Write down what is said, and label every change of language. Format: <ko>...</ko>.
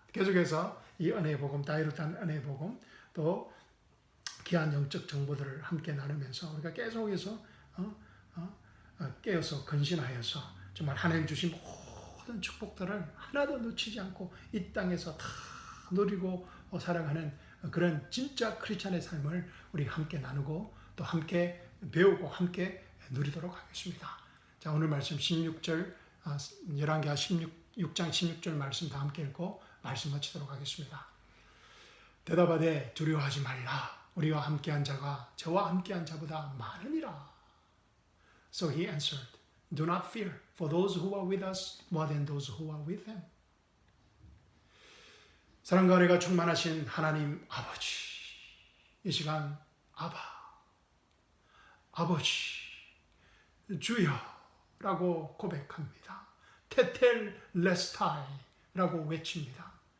<ko>계속해서 이 은혜의 복음, 다이루트한 은혜의 복음, 또 귀한 영적 정보들을 함께 나누면서 우리가 계속해서 깨어서 근신하여서 정말 하나님 주신 모든 축복들을 하나도 놓치지 않고 이 땅에서 다 누리고 사랑하는 그런 진짜 크리스찬의 삶을 우리 함께 나누고 또 함께 배우고 함께 누리도록 하겠습니다. 자, 오늘 말씀 16절, 열왕기하 6장 16절 말씀 다 함께 읽고 말씀 마치도록 하겠습니다. 대답하되 두려워하지 말라. 우리와 함께한 자가 저와 함께한 자보다 많으니라.</ko> <en>So he answered, Do not fear, for those who are with us more than those who are with them.</en> <ko>사랑과 은혜가 충만하신 하나님 아버지, 이 시간 아버지, 주여라고 고백합니다. 테텔 레스타이라고 외칩니다.</ko>